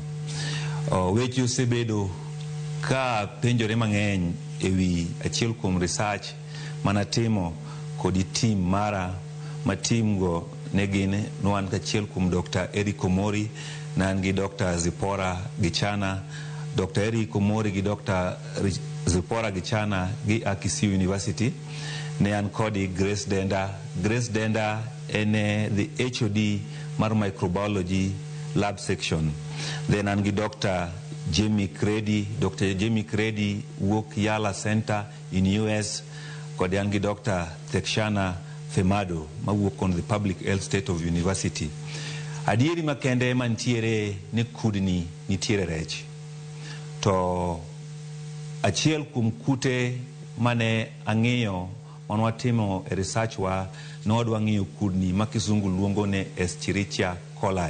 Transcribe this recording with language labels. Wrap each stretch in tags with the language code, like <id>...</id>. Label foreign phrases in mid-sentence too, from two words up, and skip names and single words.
<luo>Weche osebedo ka penjore mang'eny ewi achiel kuom research manatimo kodi team mara, ma team go negin noan kachiel kuom Dr. Eric Omori, nan gi Dr. Zipora Gichana. Dr. Eric Omori gi Dr. Zipora Gichana gi Kisii University. Ne an kodi Grace Denda. Grace Denda ene</luo> <en>the HOD</en> <luo>mar</luo> <en>microbiology lab section.</en> <luo>Then an gi Dr. Jamie Credy. Dr. Jamie Credy wuok Yala Center in US. Kodi an gi Dr. Tekshana Femado ma wuok</luo> <en>on the Public Health State of University.</en> <luo>Adieri makende mantiere ni kudni nitiere rech. To achiel kuom kute mane ang'eyo manwatimo e research wa nodwa ng'iyo kudni ma kizungu luongo ne Escherichia coli.</luo>